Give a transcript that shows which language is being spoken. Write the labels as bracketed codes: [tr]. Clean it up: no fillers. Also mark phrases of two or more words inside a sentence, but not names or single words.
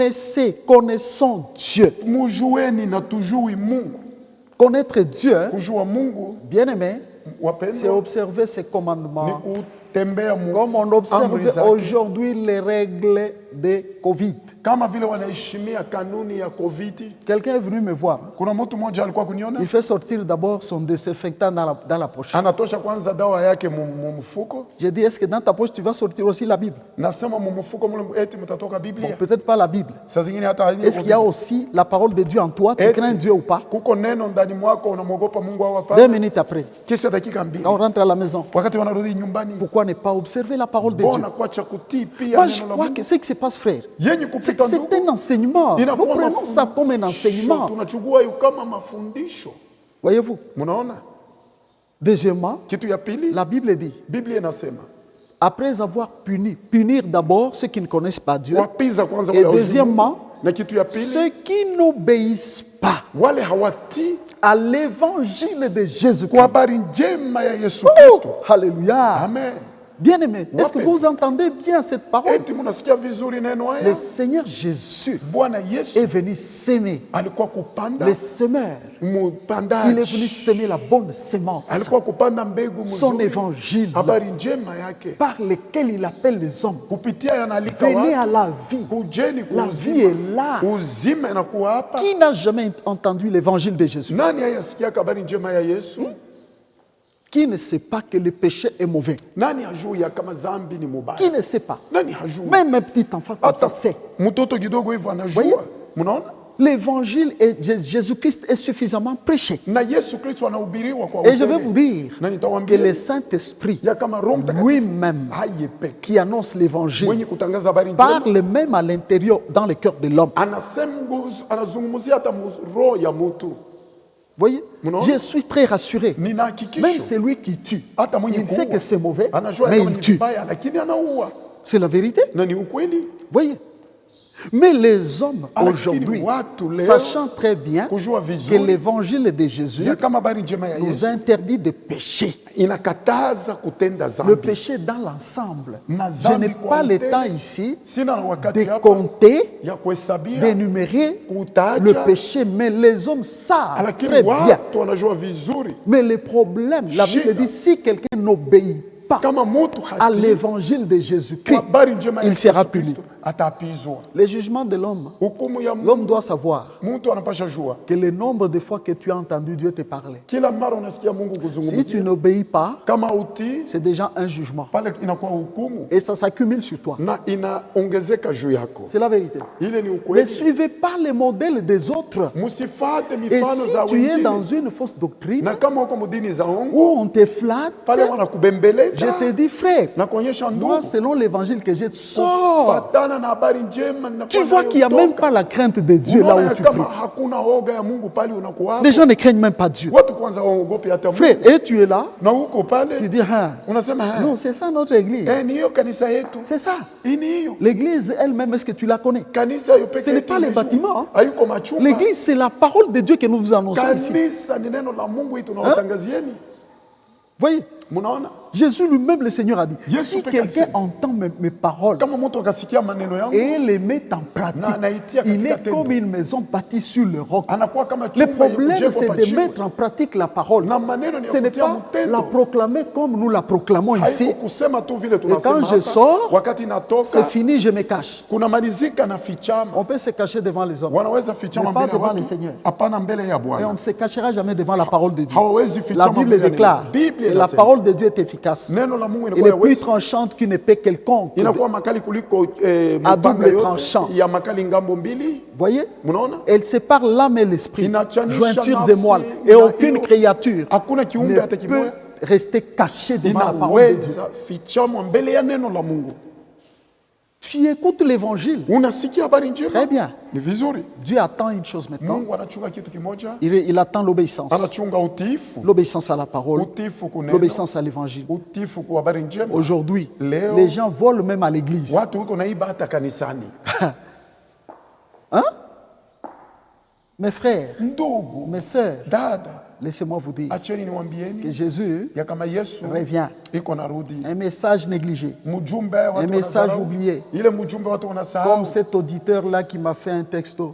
[fr] Connaissons Dieu. [sw] Mujueni na tujui Mungu. [fr] Connaître Dieu, hein, [sw] Kujua Mungu, [fr] bien aimé, c'est [sw] wapendwa, [fr] observer ses [sw] ni [fr] commandements. [sw] kutembea mu [fr] Comme on [sw] amri [fr] observe [sw] zake. [fr] aujourd'hui les règles de Covid. [sw] Kama vile wanaheshimia kanuni ya COVID. [fr] Quelqu'un est venu me voir. [sw] Kuna mtu mmoja alikuwa kuniona, [fr] Il fait sortir d'abord son désinfectant dans la poche. [sw] anatosha kwanza dawa yake mu mfuko. [fr] J'ai dit, est-ce que dans ta poche, tu vas sortir aussi la Bible? [sw] Nasema mu mfuko mule eti mtatoka [fr] Bon, [sw] Biblia. [fr] peut-être pas la Bible. [sw] Saa zingine hata [fr] Est-ce qu'il y a aussi la parole de Dieu en toi? Tu Et- crains Dieu ou pas? [sw] kuko neno ndani mwako, unamwogopa Mungu au 2 hapana? [fr] minutes après, [sw] Kisha dakika mbili [fr] quand on rentre à la maison, [sw] wakati wanarudi nyumbani, [fr] pourquoi ne pas observer la parole de Dieu? [sw] bona kuacha kutii pia [fr] Moi, je [sw] neno la [fr] crois [sw] Mungu [fr] que ce qui se passe, frère, [sw] yenye [fr] c'est [sw] kupita [fr] c'est [sw] ndugu. [fr] un enseignement. Nous [sw] Inakuwa [fr] prenons ça comme un enseignement. [sw] tunachukua hiyo kama mafundisho. [fr] Voyez-vous? [sw] Mnaona? [fr] Deuxièmement, [sw] Kitu ya pili, [fr] la Bible dit, [sw] Biblia inasema [fr] après avoir punir d'abord ceux qui ne connaissent pas Dieu, [sw] wapiza kwanza [fr] et [sw] wale hawajui [fr] deuxièmement, [sw] Mungu. Na kitu ya pili, [fr] ceux qui n'obéissent pas [sw] wale hawatii [fr] à l'évangile de Jésus-Christ. [sw] kwa habari njema ya Yesu Kristo. [fr] Oh, alléluia. Amen. Bien-aimé, est-ce que [sw] Wape. [fr] vous entendez bien cette parole? [sw] Eti mnasikia vizuri neno [fr] Le [sw] haya? [fr] Seigneur Jésus [sw] Bwana Yesu [fr] est venu s'aimer. [sw] alikuwa kupanda [fr] Le semeur, il est venu [sw] mupandaji, [fr] semer la bonne sémence. [sw] alikuwa kupanda mbegu [fr] Son [sw] mzuri, [fr] évangile [sw] habari njema yake, [fr] par lequel il appelle les hommes. [sw] kupitia yanalika [fr] Venez à [sw] watu, [fr] la vie. [sw] kujeni [fr] La vie est là. [sw] uzima inakuwa hapa. [fr] Qui n'a jamais entendu l'évangile de Jésus? [sw] Nani hayasikia habari njema ya Yesu? [fr] Qui ne sait pas que le péché est mauvais? [sw] Nani hajui ya kama zambi ni [fr] Qui [sw] mubaya? [fr] ne sait pas? [sw] Nani hajui? [fr] Même un petit enfant comme ça [sw] Hata [fr] sait. [sw] mtoto kidogo hivyo [fr] Voyez? [sw] anajua. Mnaona? [fr] l'évangile et Jésus-Christ est suffisamment prêché. [sw] na Yesu Kristo anahubiriwa kwa [fr] Et je vais [sw] utele. [fr] vous dire [sw] Na [fr] que [sw] nitawaambia [fr] le Saint-Esprit [sw] ya kama Roho Mtakatifu [fr] lui-même [sw] haye peke [fr] qui annonce l'évangile [sw] mwenye kutangaza habari njema [fr] parle même à l'intérieur, dans le cœur de l'homme. [sw] anazungumzia hata roho ya mtu. [fr] Voyez, Non. je suis très rassuré. [sw] Nina [fr] Même [sw] hakikisho [fr] celui qui tue, [sw] hata mwenye [fr] il sait [sw] kuua [fr] que c'est mauvais, [sw] anajua [fr] mais [sw] kama [fr] il [sw] ni [fr] tue. [sw] vibaya, lakini anaua, [fr] C'est la vérité. [sw] na ni ukweli. [fr] Voyez. Mais les hommes [sw] Lakini [fr] aujourd'hui, [sw] watu leo [fr] sachant très bien [sw] kujua [fr] que [sw] vizuri [fr] l'évangile de Jésus [sw] ya kama habari njema ya [fr] nous [sw] Yesu [fr] interdit de pécher. [sw] inakataza kutenda [fr] Le [sw] dhambi. [fr] péché dans l'ensemble. [sw] Na [fr] Je [sw] dhambi [fr] n'ai [sw] kwa [fr] pas le [sw] utele. [fr] temps ici [sw] Sina na wakati [fr] de [sw] hapa [fr] compter, [sw] ya kuhesabia [fr] d'énumérer [sw] kutaja, [fr] le péché, mais les hommes savent [sw] lakini [fr] très bien. [sw] watu wanajua vizuri [fr] Mais le problème, la Bible [sw] Shida. [fr] dit, si quelqu'un n'obéit pas [sw] kama mtu [fr] à [sw] hatii [fr] l'évangile de [sw] kwa [fr] Jésus-Christ, [sw] habari njema ya [fr] il sera [sw] Yesu [fr] puni. [sw] Kristo atapizwa. [fr] Le jugement de l'homme, [sw] Hukumu ya [fr] l'homme doit savoir [sw] mtu anapasha jua [fr] que le nombre de fois que tu as entendu Dieu te parler, [sw] kila mara unasikia Mungu [fr] si tu [sw] kuzungumzia, [fr] n'obéis pas, [sw] kama utii [fr] c'est déjà un jugement. [sw] pale inakuwa hukumu [fr] Et ça s'accumule sur toi. [sw] na inaongezeka juu yako. [fr] C'est la vérité. [sw] Ile ni [fr] Ne [sw] ukweli. [fr] suivez pas les modèles des autres. [sw] Msifate [fr] Et [sw] mifano [fr] si [sw] za [fr] tu es [sw] wengine, [fr] dans une fausse doctrine [sw] na kama uko mdini za ongo [fr] où on te flatte, [sw] pale [fr] je [sw] wanakubembeleza [fr] te dis, frère, [sw] na kuonyesha [fr] moi, [sw] ndugu [fr] selon l'évangile que j'ai, sors. [sw] fatana na habari njema [fr] Tu vois qu'il n'y a même pas la crainte de Dieu là où tu [sw] kama [fr] pries. [sw] hakuna oga ya Mungu pale unakuwa. [fr] Les gens ne craignent même pas Dieu. [sw] Watu kwanza waogopi hata Mungu. [fr] Frère, et tu es là, [sw] Na uko pale [fr] tu dis, ah, [sw] unasema [fr] non, c'est ça notre église. [sw] ni hiyo kanisa yetu. [fr] C'est ça. [sw] Hii ni hiyo. [fr] L'église elle-même, est-ce que tu la connais? [sw] Kanisa hiyo pekee [fr] Ce n'est [sw] yetu [fr] pas les [sw] imejua. [fr] bâtiments, hein. [sw] Hayuko machumba. [fr] L'église, c'est la parole de Dieu que nous vous annonçons ici. [sw] Kanisa ni neno la Mungu hii tunawatangazieni. [fr] Voyez, [sw] Munaona? [fr] Jésus lui-même, le Seigneur a dit, [sw] Yesu [fr] si [sw] peke [fr] quelqu'un [sw] alisema. [fr] entend mes paroles [sw] Kama mtu akasikia maneno yangu [fr] et les met en [sw] na [fr] pratique, [sw] anaitia [fr] il [sw] katika [fr] est [sw] tendo, [fr] comme une maison bâtie sur le roc. [sw] anakuwa kama [fr] Le [sw] chumba yenye [fr] problème, [sw] kujengwa [fr] c'est [sw] pa [fr] de [sw] jiwe. [fr] mettre en pratique la parole. [sw] Na maneno ni [fr] Ce [sw] ya [fr] n'est [sw] kutia [fr] pas [sw] mtendo. [fr] la proclamer comme nous la proclamons ici. [sw] Haiko kusema tu vile tunasema [fr] quand je [sw] hapa. [fr] sors, [sw] Wakati [fr] C'est [sw] natoka [fr] fini, je me cache. [sw] kuna malizika na fichama. [fr] On peut se cacher devant les hommes. [sw] Wanaweza fichama [fr] Mais pas [sw] mbele ya [fr] devant le [sw] watu, [fr] Seigneur. [sw] hapana mbele ya [fr] Et on [sw] Bwana. [fr] ne se cachera jamais devant la parole de Dieu. [sw] Hawawezi [fr] La [sw] fichama [fr] Bible [sw] mbele ya [fr] déclare [sw] neno. Biblia [fr] que la [sw] inasema [fr] parole de Dieu est efficace. [sw] neno la Mungu [fr] Elle [sw] inakuwa [fr] est [sw] ya [fr] plus [sw] uwezo, [fr] tranchante qu'une épée quelconque. [sw] inakuwa makali kuliko [fr] À [sw] mipanga [fr] double [sw] yote [fr] tranchant. [sw] ya makali ngambo mbili. [fr] Voyez, [sw] Mnaona? [fr] elle sépare l'âme et l'esprit, [sw] Inachanisha [fr] jointures [sw] nafsi [fr] et moelles. Et [sw] na [fr] aucune [sw] hiyo. [fr] créature [sw] Hakuna kiumbe [fr] ne [sw] hata [fr] peut [sw] kimoja [fr] rester caché devant la parole de Dieu. [sw] inaweza fichama mbele ya neno la Mungu. [fr] Tu écoutes l'évangile. [sw] Unasikia habari njema? [fr] Très bien. [sw] Ni vizuri. [fr] Dieu attend une chose maintenant. [sw] Mungu anachunga kitu kimoja, [fr] Il attend l'obéissance. [sw] anachunga utiifu. [fr] L'obéissance à la parole, [sw] Utiifu kuneno, [fr] l'obéissance à l'évangile. [sw] utiifu kwa habari njema. [fr] Aujourd'hui, [sw] Léo. [fr] les gens volent même à l'église. [sw] Watu wiko naiba hata kanisani. [fr] Mes frères, [sw] Ndugu, [fr] mes sœurs, [sw] dada, [fr] laissez-moi vous dire [sw] acheni [fr] que [sw] niwaambieni [fr] Jésus [sw] ya kama Yesu [fr] revient. [sw] iko narudi. [fr] Un message négligé. [sw] Mjumbe watu [fr] message [sw] wanasahau. [fr] oublié. [sw] Ile mjumbe watu [fr] Comme [sw] wanasahau. [fr] cet auditeur-là qui m'a fait un texto.